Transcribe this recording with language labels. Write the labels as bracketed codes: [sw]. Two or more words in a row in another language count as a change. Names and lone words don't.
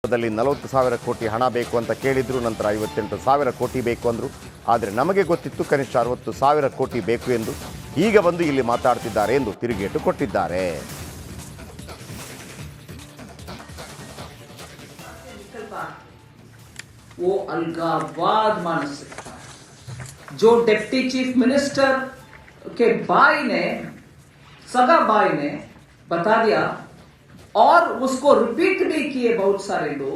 [kn] 40,000 ಕೋಟಿ ಹಣ ಬೇಕು ಅಂತ ಕೇಳಿದ್ರು, ನಂತರ 58,000 ಕೋಟಿ ಬೇಕು ಅಂದರು. ಆದರೆ ನಮಗೆ ಗೊತ್ತಿತ್ತು ಕನಿಷ್ಠ 60,000 ಕೋಟಿ ಬೇಕು ಎಂದು. ಈಗ ಬಂದು ಇಲ್ಲಿ ಮಾತಾಡ್ತಿದ್ದಾರೆ ಎಂದು ತಿರುಗೇಟು ಕೊಟ್ಟಿದ್ದಾರೆ. [hi] वो अलगावाद मानसिकता जो [en] deputy chief minister [hi] के भाई ने, सगा भाई ने बता दिया और उसको रिपीट भी किए बहुत सारे लोग.